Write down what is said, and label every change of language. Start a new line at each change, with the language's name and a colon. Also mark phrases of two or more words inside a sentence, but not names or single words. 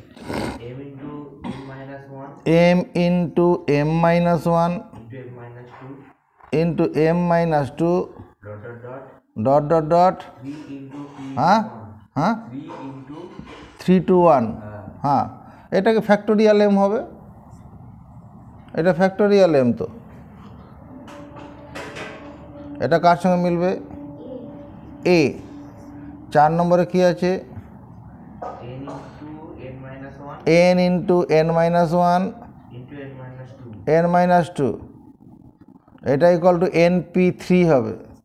English: m into m minus 1 into m minus 2 dot dot dot हाँ हाँ 3 to 1 हाँ
Bangla: এটাকে ফ্যাক্টোরিয়াল m হবে এটা ফ্যাক্টোরিয়াল m তো এটা কার সঙ্গে মিলবে a 4 নম্বরে কি আছে
English: n into n minus 1 n minus 2
Bangla: এটা
English: equal to
Bangla: np3 হবে